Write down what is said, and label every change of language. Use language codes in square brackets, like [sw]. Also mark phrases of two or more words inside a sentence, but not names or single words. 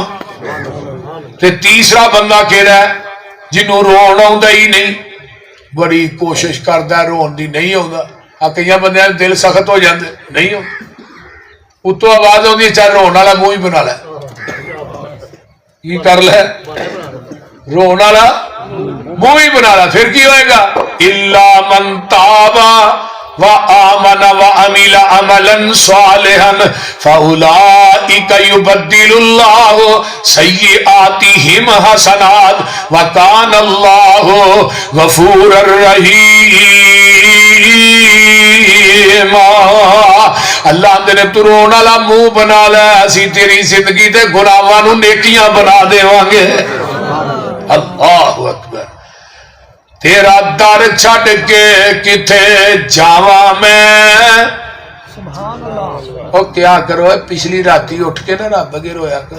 [pa] تے تیسرا بندہ کیہڑا ہے جنہوں رون آؤندا ہی نہیں، بڑی کوشش کردا رون دی نہیں آؤندا. آ کئی بندے دل سخت ہو جاتے نہیں ہو اُتوں آواز آؤندی چل رون والا منہ ہی بنا لے کی کر لے رون والا منہ ہی بنا لا فیر کی ہوئے گا [ar] إلا من تاب وآمن وعمل عملا صالحا فأولئك يبدل الله سيئاتهم حسنات وكان الله غفورا رحيما. [pa] اللہ نے تُو رون والا منہ بنا لے اسی تیری زندگی تے گناہاں نوں نیکیاں بنا دیواں گے. [ar] الله أكبر. [pa] تیرا در چھڈ کے کتھے جاوا میں کیا کرو پچھلی راتی اُٹھ کے نہ رب اگے رویا کر.